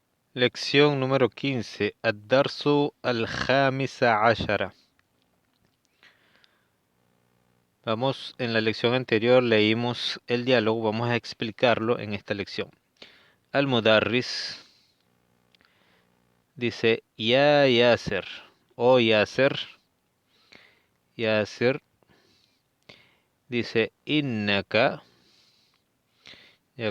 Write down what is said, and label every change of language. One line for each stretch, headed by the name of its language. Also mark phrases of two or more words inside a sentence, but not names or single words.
Spanish: Lección número 15.
Arabic: الدرس الخامس عشر.
Spanish: Vamos, en la lección anterior leímos el diálogo, vamos a explicarlo en esta lección. Al-Mudarris dice, Ya Yasser, o Yasser, Yasser, dice,
Arabic: إنك يا